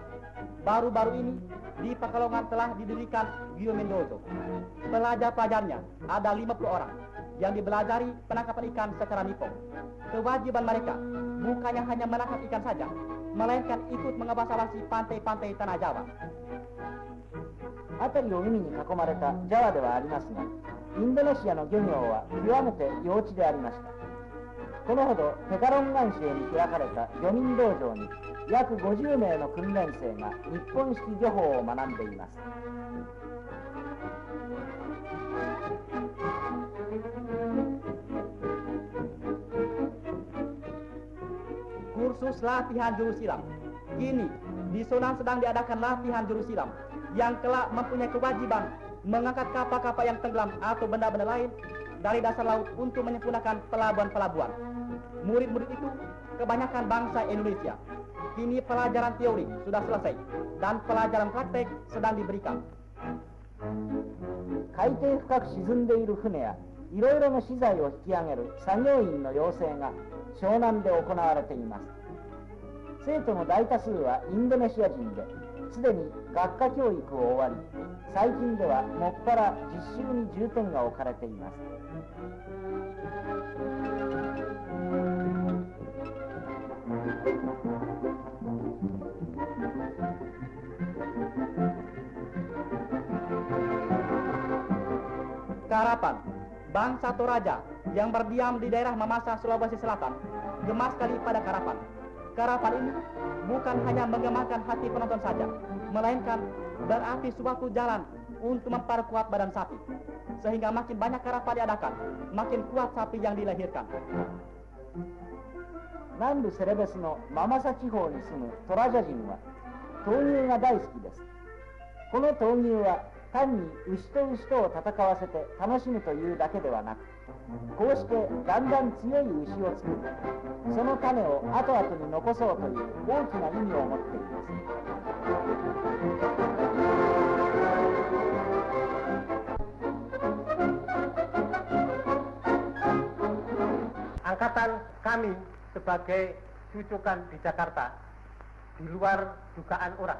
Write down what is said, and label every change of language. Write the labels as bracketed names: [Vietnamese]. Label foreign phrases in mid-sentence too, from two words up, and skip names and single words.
[Indonesian] Baru-baru ini di Pekalongan telah didirikan Yomin Dojo. Pelajar-pelajarnya ada 50 orang yang dibelajari penangkapan ikan secara Nippon. Kewajiban mereka bukannya hanya menangkap ikan saja, melainkan ikut mengawasi pantai-pantai tanah Jawa. [Japanese] 辺りを海に囲まれたジャワではありますが、インドネシアの漁業は極めて幼稚でありました。このほどペカロン岩州に開かれた漁民道場に約50名の訓練生が日本式漁法を学んでいます。 [Indonesian] Kursus latihan juru silam. Kini di Sonan sedang diadakan latihan juru silam yang kelak mempunyai kewajiban mengangkat kapal-kapal yang tenggelam atau benda-benda lain dari dasar laut untuk menyempurnakan pelabuhan-pelabuhan. Murid-murid itu kebanyakan bangsa Indonesia. Kini pelajaran teori sudah selesai dan pelajaran praktek sedang diberikan. [Japanese] 海底深く沈んでいる船やいろいろな資材を引き上げる作業員の養成が湘南で行われています。生徒の大多数はインドネシア人で、すでに学科教育を終わり、最近ではもっぱら実習に重点が置かれています。 [Indonesian] Karapan, bangsa Toraja yang berdiam di daerah Mamasa, Sulawesi Selatan, gemas sekali pada karapan. Karapan ini bukan hanya menggemarkan hati penonton saja, melainkan berarti suatu jalan untuk memperkuat badan sapi. Sehingga makin banyak karapan diadakan, makin kuat sapi yang dilahirkan. [Japanese] 南部セレベスのママサ地方に住むトラジャ人は闘牛が大好きです。この闘牛は単に牛と牛とを戦わせて楽しむというだけではなく、こうしてだんだん強い牛を作り、その種を後々に残そうという大きな意味を持っています。 [Indonesian] Angkatan kami sebagai cucukan di Jakarta di luar dugaan orang.